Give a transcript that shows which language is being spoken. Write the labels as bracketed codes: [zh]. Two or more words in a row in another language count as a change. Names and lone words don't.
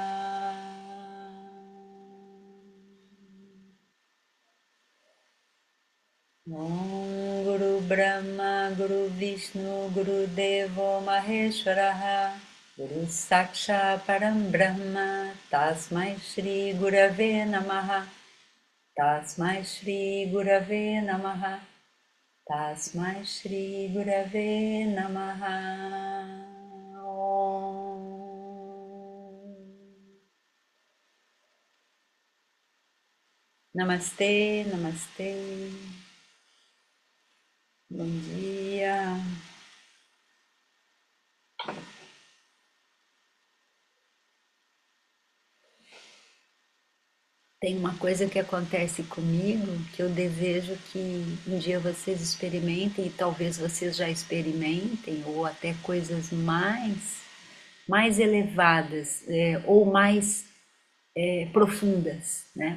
[sa] ॐ गुरु ब्रह्मा गुरु विष्णु गुरु देवो महेश्वरः गुरु साक्षा परम् ब्रह्म तस्मै श्री गुरवे नमः. तस्मै श्री गुरवे नमः. तस्मै श्री गुरवे नमः. Om. [pt] Namastê, namastê. Bom dia. Tem uma coisa que acontece comigo que eu desejo que um dia vocês experimentem, e talvez vocês já experimentem, ou até coisas mais elevadas, ou mais profundas, né?